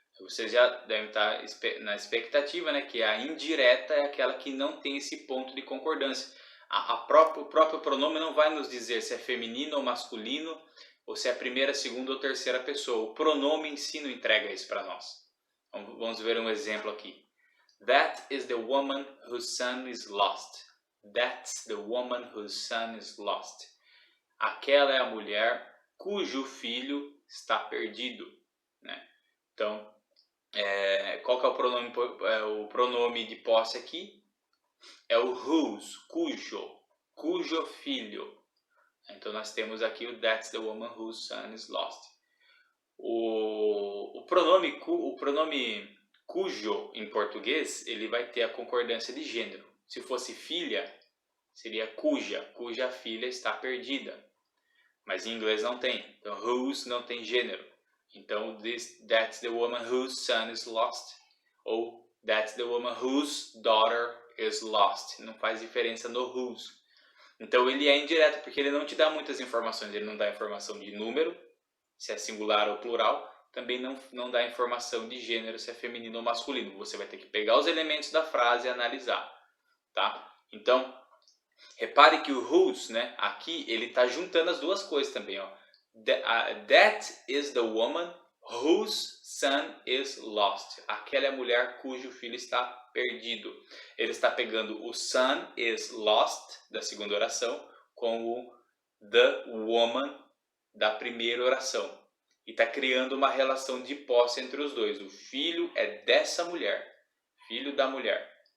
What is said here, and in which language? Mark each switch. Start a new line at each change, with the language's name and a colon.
Portuguese: Vocês já devem estar na expectativa, né, que a indireta é aquela que não tem esse ponto de concordância. O próprio pronome não vai nos dizer se é feminino ou masculino, ou se é a primeira, segunda ou terceira pessoa. O pronome em si não entrega isso para nós. Então, vamos ver um exemplo aqui.
English: That is the woman whose son is lost. That's the woman whose son is lost.
Portuguese: Aquela é a mulher cujo filho está perdido. Né? Então, qual que é o pronome de posse aqui? é o whose, cujo filho. Então nós temos aqui o
English: that's the woman whose son is lost.
Portuguese: O pronome cujo em português, ele vai ter a concordância de gênero. Se fosse filha, seria cuja filha está perdida. Mas em inglês não tem. Então whose não tem gênero. Então
English: that's the woman whose son is lost.
Portuguese: Ou
English: that's the woman whose daughter is lost.
Portuguese: Não faz diferença no whose. Então ele é indireto, porque ele não te dá muitas informações. Ele não dá informação de número, se é singular ou plural. Também não dá informação de gênero, se é feminino ou masculino. Você vai ter que pegar os elementos da frase e analisar. Tá? Então, repare que o whose, né, aqui, ele está juntando as duas coisas também. Ó.
English: That is the woman whose son is lost.
Portuguese: Aquela é a mulher cujo filho está perdido. Ele está pegando o
English: son is lost,
Portuguese: da segunda oração, com o
English: the woman,
Portuguese: da primeira oração. E está criando uma relação de posse entre os dois. O filho é dessa mulher, filho da mulher.